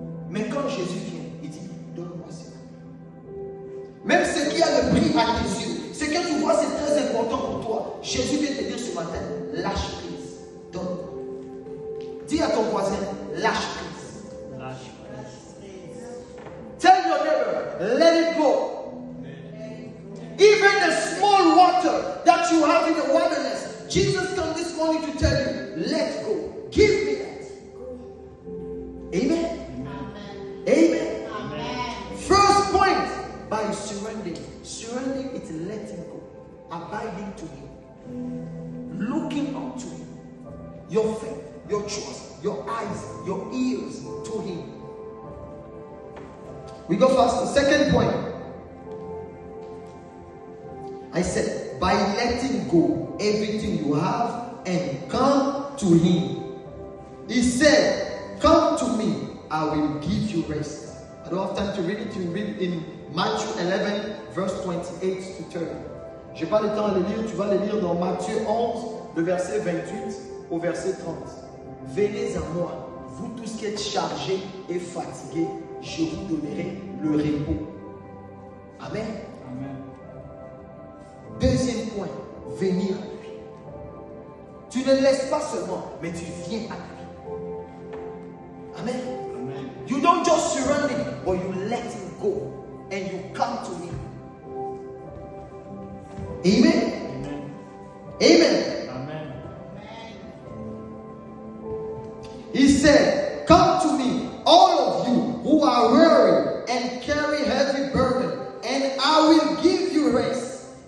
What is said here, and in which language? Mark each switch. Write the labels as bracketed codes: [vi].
[fr] Mais quand Jésus vient, il dit, donne-moi ça. Même ce qui a le prix à tes yeux, ce que tu vois, c'est très important pour toi. Jésus vient te dire ce matin, lâche prise. Donne-moi. Dis à ton voisin, lâche prise. Lâche prise. [en] Tell your neighbor, let it go. Even the small water that you have in the wilderness, Jesus comes this morning to tell you, let go. Give me that. Amen. Amen. Amen. First point, by surrendering. Surrendering is letting go. Abiding to Him. Looking up to Him. Your faith, your trust, your eyes, your ears to Him. We go fast. The second point. I said, by letting go everything you have and come to Him. He said, come to me, I will give you rest. I don't have time to read it. You read in Matthieu 11, verse 28 to 30. [fr] Je n'ai pas le temps de le lire. Tu vas le lire dans Matthieu 11, le verset 28 au verset 30. Venez à moi, vous tous qui êtes chargés et fatigués, je vous donnerai le repos. Amen. Amen. Deuxième point, venir à lui. Tu ne laisses pas seulement, mais tu viens à lui. Amen. Amen. [en] You don't just surrender him, but you let him go and you come to him. Amen. Amen. Amen. Amen. He said, come to me, all of you who are weary and carry heavy burden, and I will give you rest.